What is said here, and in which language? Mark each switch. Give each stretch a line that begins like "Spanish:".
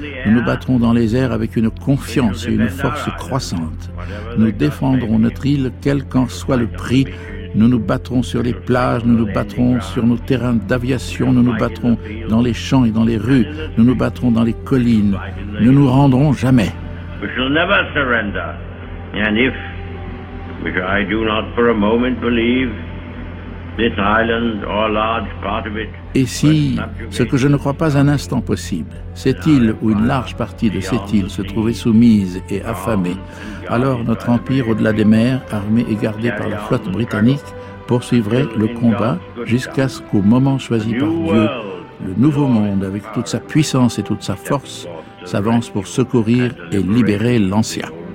French: Nous nous battrons dans les airs avec une confiance et une force croissante. Nous défendrons notre île, quel qu'en soit le prix. Nous nous battrons sur les plages, nous nous battrons sur nos terrains d'aviation, nous nous battrons dans les champs et dans les rues, nous nous battrons dans les collines. Nous ne nous rendrons jamais.
English: We shall never surrender. And if, which I do not for a moment believe, this island or a large part of it.
French: Et si, ce que je ne crois pas un instant possible, cette île ou une large partie de cette île se trouvait soumise et affamée, alors notre empire au-delà des mers, armé et gardé par la flotte britannique, poursuivrait le combat jusqu'à ce qu'au moment choisi par Dieu, le nouveau monde, avec toute sa puissance et toute sa force, s'avance pour secourir et libérer l'ancien.